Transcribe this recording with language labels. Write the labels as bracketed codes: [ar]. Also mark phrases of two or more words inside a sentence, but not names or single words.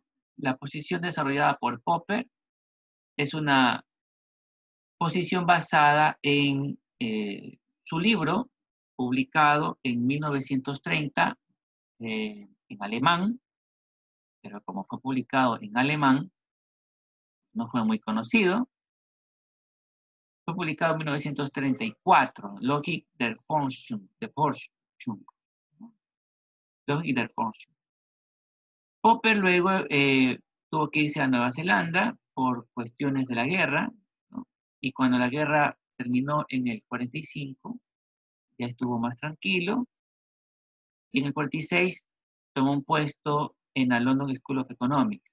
[es] La posición desarrollada por Popper es una posición basada en su libro, publicado en 1930 en alemán, pero como fue publicado en alemán, no fue muy conocido. Fue publicado en 1934, Logik der Forschung, ¿no? Logik der Forschung. Popper luego tuvo que irse a Nueva Zelanda por cuestiones de la guerra, ¿no? Y cuando la guerra terminó en el 45, ya estuvo más tranquilo, y en el 46 tomó un puesto en la London School of Economics.